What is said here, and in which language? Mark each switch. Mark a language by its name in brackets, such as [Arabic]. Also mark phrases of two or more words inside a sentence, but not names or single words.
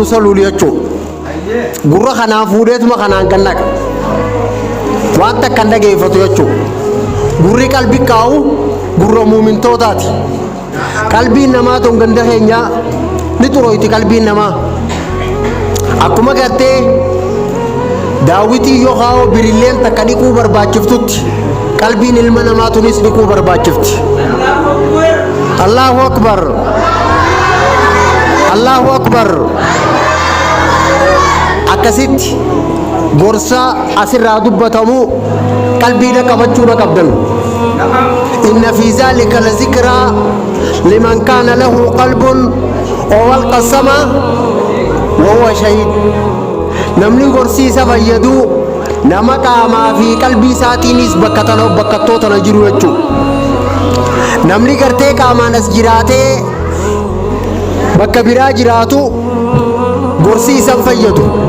[Oromo] Saluul jechuudha gurra kanaan fuudheetuma kanaan gannaqa waan takka hin dhageeffatu jechuudha gurri qalbii kaa'u gurra muumintootaati qalbiin namaa tun ganda keenyaa ni xuroyti qalbiin namaa akkuma gartee daawitii yoo kaa'u birilleen takka dhiquu barbaachiftutti qalbiin ilma namaa tunis dhiquu barbaachifti [Arabic] الله أكبر الله أكبر [Oromo] akkasitti gorsa asirraa dubbatamu qalbiidha qabachuudha qabdan [Arabic] إن في ذلك ل ذكرى لمن كان له قلب أو ألقى السمع وهو شهيد [Oromo] namni gorsiisa fayyadu nama qaamaa fi qalbii isaatiinis bakkattoota na jiru jechuudha namni gartee qaamaan as jiraatee bakka biraa jiraatu gorsiisa fayyadu